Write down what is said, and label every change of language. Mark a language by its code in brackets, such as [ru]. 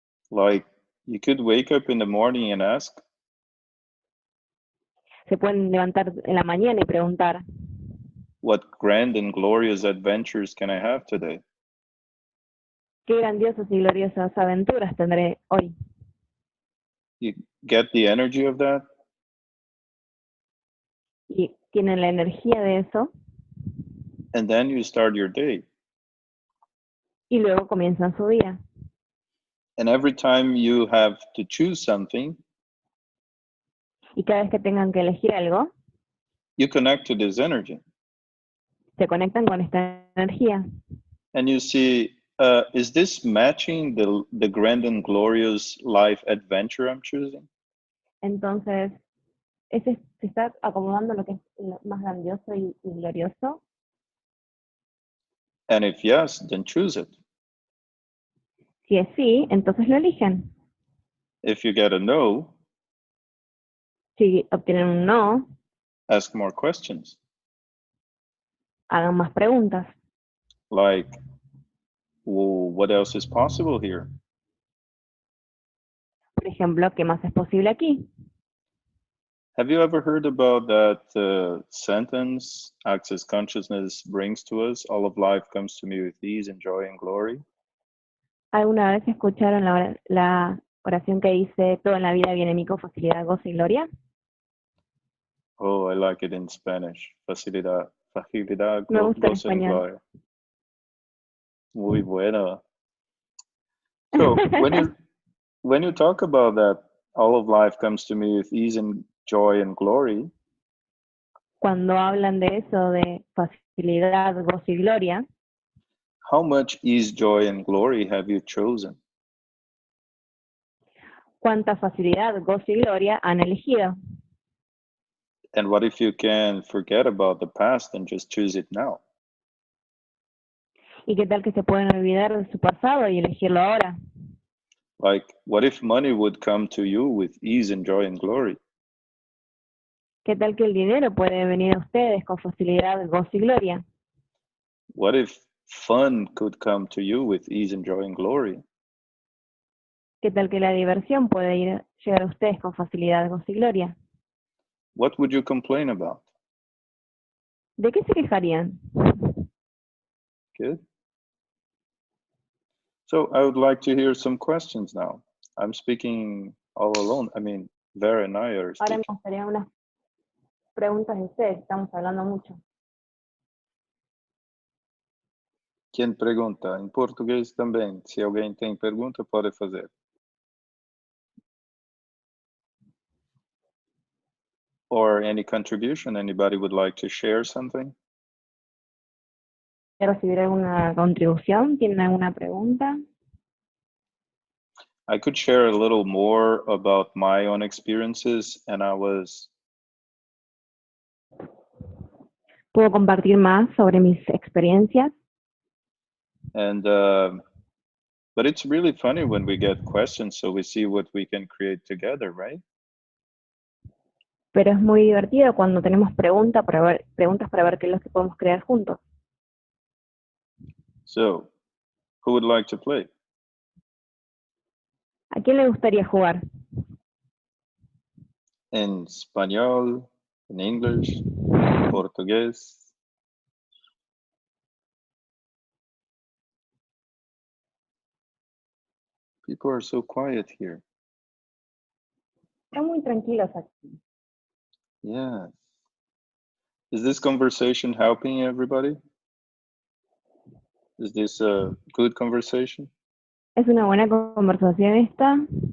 [en] Like, you could wake up in the morning and ask, [es] Se pueden levantar en la mañana y preguntar, [en] what grand and glorious adventures can I have today? [es] ¿qué grandiosas y gloriosas aventuras tendré hoy? [en] You get the energy of that? [es] Y tienen la energía de eso [en] And then you start your day. [es] y luego comienzan su día. [en] And every time you have to choose something, [es] Y cada vez que tengan que elegir algo, [en] you connect to this energy. [es] se conectan con esta energía. [en] And you see, is this matching the grand and glorious life adventure I'm choosing? [es] Entonces, se está acomodando lo que es lo más grandioso y glorioso. [en] And if yes, then choose it. [es] Si es sí, entonces lo eligen. [en] If you get a no, [es] Si obtienen un no, [en] ask more questions. [es] hagan más preguntas. [en] Like, well, what else is possible here? [es] Por ejemplo, ¿qué más es posible aquí? [en] Have you ever heard about that sentence, access consciousness brings to us, all of life comes to me with ease and joy and glory? [es] ¿Alguna vez escucharon la oración que dice, todo en la vida viene a mí con facilidad, gozo y gloria? [en] Oh, I like it in Spanish. Facilidad, [es] Me gusta en gozo en español. gloria. Muy bueno. [en] So when you talk about that, all of life comes to me with ease and joy and glory, [es] Cuando hablan de eso, de facilidad, gozo y gloria, [en] how much ease, joy, and glory have you chosen? [es] ¿cuánta facilidad, gozo y gloria han elegido? [en] And what if you can forget about the past and just choose it now? [es] ¿Y qué tal que se pueden olvidar de su pasado y elegirlo ahora? [en] Like, what if money would come to you with ease and joy and glory? [es] ¿Qué tal que el dinero puede venir a ustedes con facilidad, gozo y gloria? [en] What if fun could come to you with ease and joy and glory? [es] ¿Qué tal que la diversión puede llegar a ustedes con facilidad, gozo y gloria? [en] What would you complain about? [es] ¿De qué se quejarían? [en] Good. So I would like to hear some questions now. I'm speaking all alone. I mean, Vera and I are [es] Ahora me [en] speaking. [es] gustaría unas preguntas de ustedes, estamos hablando mucho. [pt] Quem pergunta? Em português também. Se alguém tem pergunta, pode fazer. [en] Or any contribution? Anybody would like to share something? [es] ¿Quiere recibir alguna contribución? ¿Tienen alguna pregunta? [en] I could share a little more about my own experiences, and [es] ¿Puedo compartir más sobre mis experiencias? [en] But it's really funny when we get questions, so we see what we can create together, right? [es] Pero es muy divertido cuando tenemos preguntas para ver qué es lo que podemos crear juntos. [en] So, who would like to play? [es] ¿A quién le gustaría jugar? [en] In español, in English, portugués. People are so quiet here. [es] Están muy tranquilos aquí. [en] Yes. Is this conversation helping everybody? Is this a good conversation? [es] ¿Es una buena conversación esta?